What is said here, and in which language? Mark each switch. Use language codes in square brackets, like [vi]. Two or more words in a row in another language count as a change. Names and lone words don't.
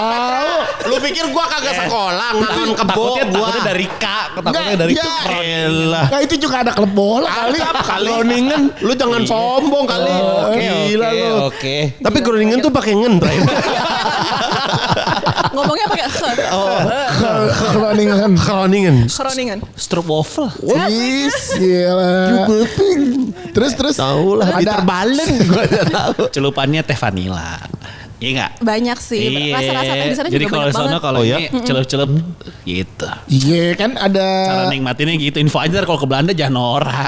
[id] Lu pikir gua kagak sekolah ngelawan kebo gua. Takutnya dari K, takutnya dari ya. Elah. Nah itu juga ada klub bola kali. Groningen, lu jangan sombong kali. Gila lu. Oke. Tapi Groningen tuh pakai ngen, Bray. Ngomongnya pakai Groningen. Groningen. Groningen. Stroopwafel. Wis, gila. Terus. Tahu lah, Ada- diterbalen gua enggak tahu. Celupannya teh vanilla. Iya enggak? Banyak sih. Rasa-rasa teh di sana Jadi juga kalau di banyak sana banget. kalau Oh, ya? ini celup-celup gitu. Iya kan ada. Cara nikmatinnya gitu. Info aja ntar kalau ke Belanda jangan norak.